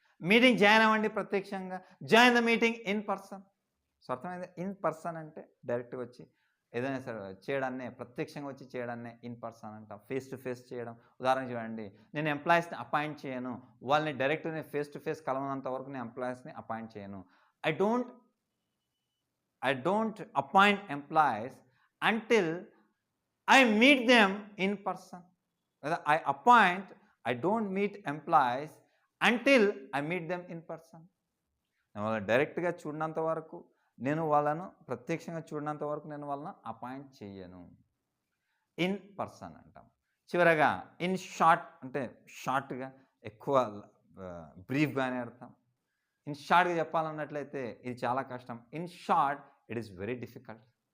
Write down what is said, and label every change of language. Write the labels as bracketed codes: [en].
[te] Meeting join అవ్వండి ప్రత్యక్షంగా, [en] Join the meeting in person. [te] So అర్థమైంది. ఇన్ పర్సన్ అంటే డైరెక్ట్గా వచ్చి ఏదైనా సరే చేయడాన్నే, ప్రత్యక్షంగా వచ్చి చేయడాన్నే ఇన్ పర్సన్ అంటాం. ఫేస్ టు ఫేస్ చేయడం. ఉదాహరణ చూడండి, నేను ఎంప్లాయీస్ని అపాయింట్ చేయను, వాళ్ళని డైరెక్ట్గా ఫేస్ టు ఫేస్ కలవనంత వరకు నేను ఎంప్లాయీస్ని అపాయింట్ చేయను. [en] I don't appoint employees until I meet them in person. Whether I don't meet employees until I meet them in person. [te] నేను వాళ్ళని డైరెక్ట్గా చూడనంత వరకు, నేను వాళ్ళను ప్రత్యక్షంగా చూడనంత వరకు నేను వాళ్ళని అపాయింట్ చేయను. ఇన్ పర్సన్ అంటాం. చివరగా ఇన్ షార్ట్ అంటే షార్ట్గా, ఎక్కువ బ్రీఫ్గానే అర్థం. ఇన్ షార్ట్గా చెప్పాలన్నట్లయితే ఇది చాలా కష్టం. [en] In short it is very difficult.